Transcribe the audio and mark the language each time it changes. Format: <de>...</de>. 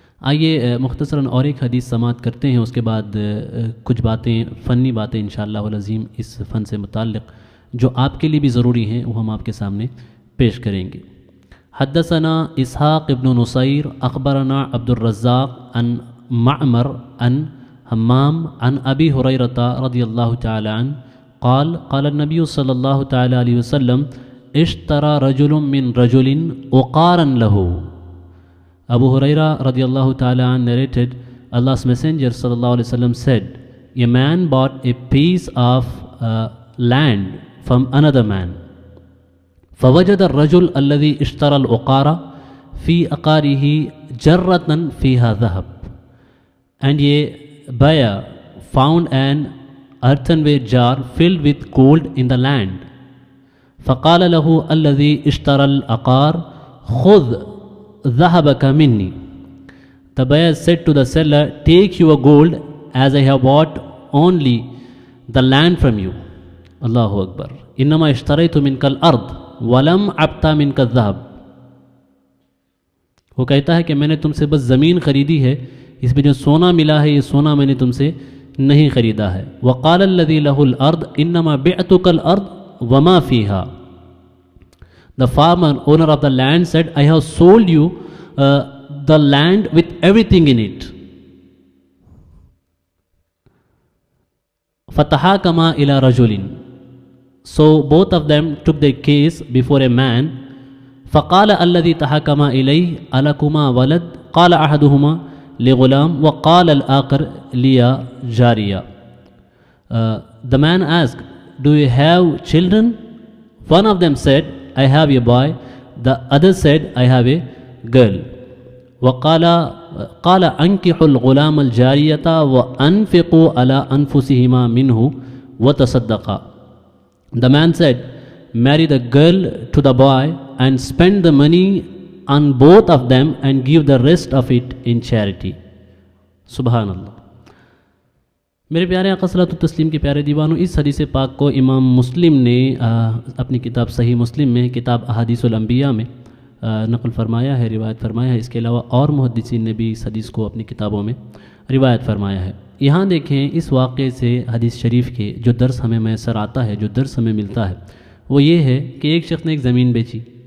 <ur>آئیے مختصراً اور ایک حدیث سماعت کرتے ہیں، اس کے بعد کچھ باتیں فنی باتیں انشاءاللہ العظیم اس فن سے متعلق جو آپ کے لیے بھی ضروری ہیں وہ ہم آپ کے سامنے پیش کریں گے۔</ur> <ar>حدثنا اسحاق ابن نصیر اخبرنا عبد الرزاق عن معمر عن حمام عن ابی ہریرہ رضی اللہ تعالی عنہ قال قال النبی صلی اللہ تعالی علیہ وسلم اشترى رجل من رجل عقارا له.</ar> <en>Abu Huraira radiallahu ta'ala an narrated, Allah's Messenger sallallahu alaihi wasallam said, a man bought a piece of land from another man.</en> <ar>فوجد الرجل الذي اشترى العقار في عقاره جرة فيها ذهب.</ar> <en>And a buyer found an earthenware jar filled with gold in the land.</en> <ar>فقال له الذي اشترى العقار خذ ذهبك مني.</ar> <en>The buyer said to the seller, take your gold as I have bought only the land from you.</en> <ar>Allahu Akbar. إنما اشتريت منك الأرض ولم أبتع منك الذهب.</ar> <ur>وہ کہتا ہے کہ میں نے تم سے بس زمین خریدی ہے، اس میں جو سونا ملا ہے یہ سونا میں نے تم سے نہیں خریدا ہے.</ur> <ar>وقال الذي له الأرض إنما بعتك الأرض وما فيها.</ar> <en>The farmer, owner of the land said, I have sold you the land with everything in it.</en> <ar>فَتَحَاكَمَا إِلَى رَجُلٍ.</ar> <en>So both of them took their case before a man.</en> <ar>فَقَالَ الَّذِي تَحَاكَمَا إِلَيْهِ أَلَكُمَا وَلَدْ قَالَ أَحَدُهُمَا لِغُلَامٍ وَقَالَ الْآخَرُ لِيَ جَارِيَةٌ.</ar> <en>The man asked, do you have children? One of them said, I have a boy. The other said, I have a girl.</en> <ar>وقال أنكحوا الغلام الجارية وأنفقوا على أنفسهما منه وتصدقا.</ar> <en>The man said, marry the girl to the boy and spend the money on both of them and give the rest of it in charity.</en> <ar>Subhanallah.</ar> <ur>میرے پیارے آقا صلی اللہ علیہ وسلم کے پیارے دیوانوں، اس حدیث پاک کو امام مسلم نے اپنی کتاب صحیح مسلم میں کتاب احادیث الانبیاء میں نقل فرمایا ہے، روایت فرمایا ہے۔ اس کے علاوہ اور محدثین نے بھی اس حدیث کو اپنی کتابوں میں روایت فرمایا ہے۔ یہاں دیکھیں اس واقعے سے حدیث شریف کے جو درس ہمیں میسر آتا ہے، جو درس ہمیں ملتا ہے وہ یہ ہے کہ ایک شخص نے ایک زمین بیچی،</ur>